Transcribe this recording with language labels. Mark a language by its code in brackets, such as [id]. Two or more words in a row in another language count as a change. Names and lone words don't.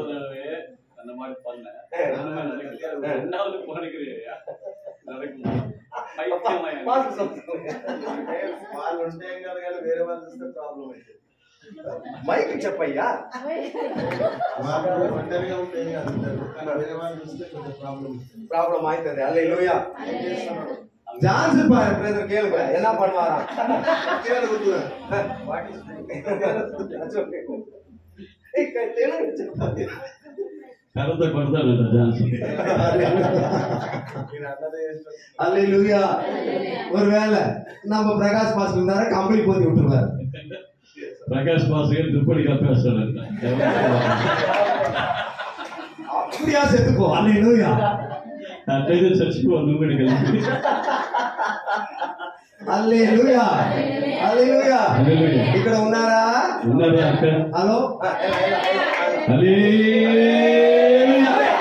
[te] వాళ్ళు ఉంటే కాదు, కానీ వేరే వాళ్ళు చూస్తే ప్రాబ్లం అయితే మైక్ చెప్పయ్యా. ఒంటరిగా ఉంటే వేరే వాళ్ళు చూస్తే కొంచెం ప్రాబ్లం అవుతుంది. హల్లెలూయా. [ta] ஜான்சன் பிரதர் கேளுங்க, என்ன பண்ணுவாரா? [te] కర్రతో కొడతాడంట జాన్సన్. హల్లెలూయా. [ta] ஒருவேளை நம்ம பிரகாஷ் பாஸ் இருந்தாரா கம்பளி போத்தி விட்டுருவாரு. [te] ప్రకాష్ పాస్ గారు దుప్పటి కప్పేస్తాడంట. [ta] அப்படியா செத்துப்போ. [te] హల్లెలూయా. అట్లయితే చచ్చిపో నువ్వు కూడా కలిసి. హల్లెలూయా. హల్లెలూయా. ఇక్కడ ఉన్నారా? ఉన్నారా అక్క? హలో. హల్లెలూయా.